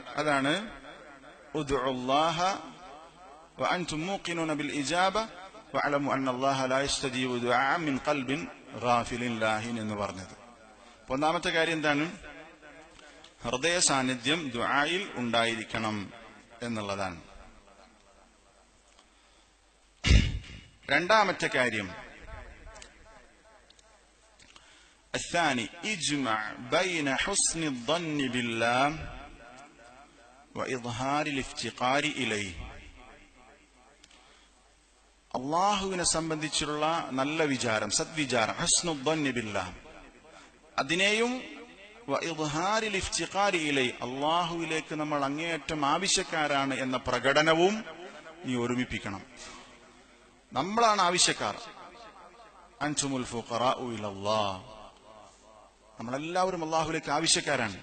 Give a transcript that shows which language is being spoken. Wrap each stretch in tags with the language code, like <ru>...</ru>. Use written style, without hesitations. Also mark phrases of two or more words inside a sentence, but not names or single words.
<ar>അതാണ് ادعوا الله وأنتم موقنون بالإجابة واعلموا أن الله لا يستجيب دعاء من قلب غافل لاه</ar> <ml>എന്ന് പറഞ്ഞത്. ഒന്നാമത്തെ കാര്യം എന്താണ്? ഹൃദയ സാന്നിധ്യം ദുആയിൽ ഉണ്ടായിരിക്കണം എന്നുള്ളതാണ്. രണ്ടാമത്തെ കാര്യം,</ml> <ar>الثاني اجمع بين حسن الظن بالله وإظهار الافتقار إليه.</ar> <ml>അള്ളാഹുവിനെ സംബന്ധിച്ചുള്ള നല്ല വിചാരം, സദ്വിചാരം,</ml> <ar>حسن الظن بالله,</ar> <ml>അതിനെയും</ml> <ar>وإظهار الافتقار إليه,</ar> <ml>അള്ളാഹുവിലേക്ക് നമ്മൾ അങ്ങേയറ്റം ആവശ്യക്കാരാണ് എന്ന പ്രകടനവും നീ ഒരുമിപ്പിക്കണം. നമ്മളാണ് ആവശ്യക്കാർ.</ml> <ar>أنتم الفقراء إلى الله,</ar> <ml>നമ്മളെല്ലാവരും അള്ളാഹുവിലേക്ക് ആവശ്യക്കാരാണ്.</ml>